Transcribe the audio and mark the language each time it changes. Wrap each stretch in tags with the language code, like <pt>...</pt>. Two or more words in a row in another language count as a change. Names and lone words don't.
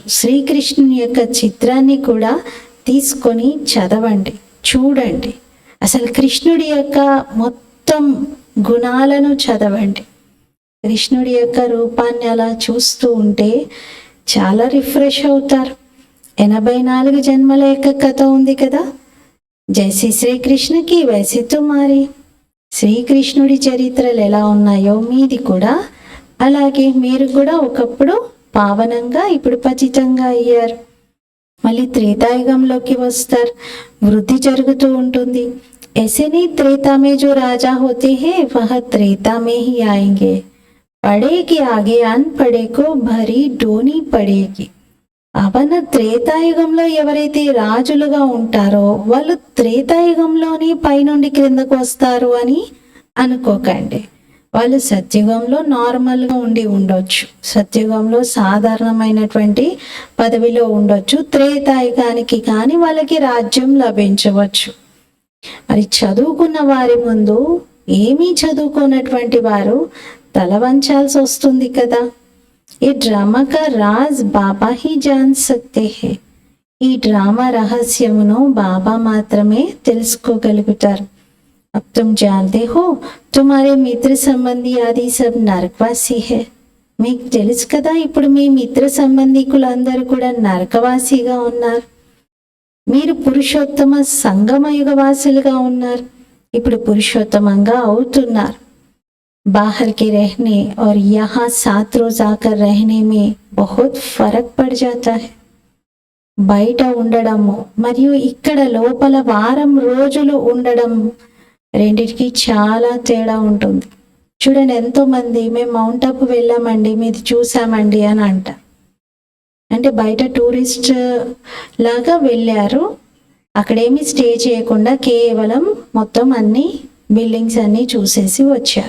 <te>శ్రీకృష్ణుని యొక్క చిత్రాన్ని కూడా తీసుకొని చదవండి, చూడండి. అసలు కృష్ణుడి యొక్క మొత్తం గుణాలను చదవండి. కృష్ణుడి యొక్క రూపాన్ని అలా చూస్తూ ఉంటే చాలా రిఫ్రెష్ అవుతారు. 84 జన్మల యొక్క కథ ఉంది కదా.</te> <hi>जैसे श्रीकृष्ण की वैसे तुम्हारी.</hi> <te>శ్రీకృష్ణుడి చరిత్రలు ఎలా ఉన్నాయో మీది కూడా అలాగే. మీరు కూడా ఒకప్పుడు పావనంగా, ఇప్పుడు పతితంగా అయ్యారు. మళ్ళీ త్రేతాయుగంలోకి వస్తారు, వృద్ధి జరుగుతూ ఉంటుంది.</te> <hi>ऐसे त्रेता में जो राजा होते हैं वह त्रेता में ही आएंगे. पढ़े के आगे अनपढ़े को भरी डोनी पड़ेगी.</hi> <te>అవన త్రేతాయుగంలో ఎవరైతే రాజులుగా ఉంటారో వాళ్ళు త్రేతాయుగంలోని పైనుండి క్రిందకు వస్తారు అని అనుకోకండి. వాళ్ళు సత్యుగంలో నార్మల్గా ఉండి ఉండొచ్చు, సత్యుగంలో సాధారణమైనటువంటి పదవిలో ఉండొచ్చు. త్రేతాయుగానికి కానీ వాళ్ళకి రాజ్యం లభించవచ్చు. మరి చదువుకున్న వారి ముందు ఏమీ చదువుకున్నటువంటి వారు తల వంచాల్సి వస్తుంది కదా.</te> <hi>ई ड्रामा का राज़ बाबा ही जान सकते है.</hi> <te>ఈ డ్రామా రహస్యమును బాబా మాత్రమే తెలుసుకోగలుగుతారు.</te> <hi>अब तुम जानते हो तुम्हारे मित्र संबंधी आदि सब नरकवासी है.</hi> <te>మీకు తెలుసు కదా ఇప్పుడు మీ మిత్ర సంబంధికులందరూ కూడా నరకవాసిగా ఉన్నారు. మీరు పురుషోత్తమ సంగమయుగ వాసులుగా ఉన్నారు, ఇప్పుడు పురుషోత్తమంగా అవుతున్నారు.</te> <hi>बाहर के रहने और यहाँ 7 रोज आकर रहने में बहुत फर्क पड़ जाता है.</hi> <te>బయట ఉండడము మరియు ఇక్కడ లోపల వారం రోజులు ఉండడం రెండిటికి చాలా తేడా ఉంటుంది. చూడండి, ఎంతోమంది మేము మౌంట్ అప్ వెళ్ళామండి, మీది చూసామండి అని అంటారు. అంటే బయట టూరిస్ట్ లాగా వెళ్ళారు, అక్కడేమి స్టే చేయకుండా కేవలం మొత్తం అన్ని బిల్డింగ్స్ అన్నీ చూసేసి వచ్చారు.</te>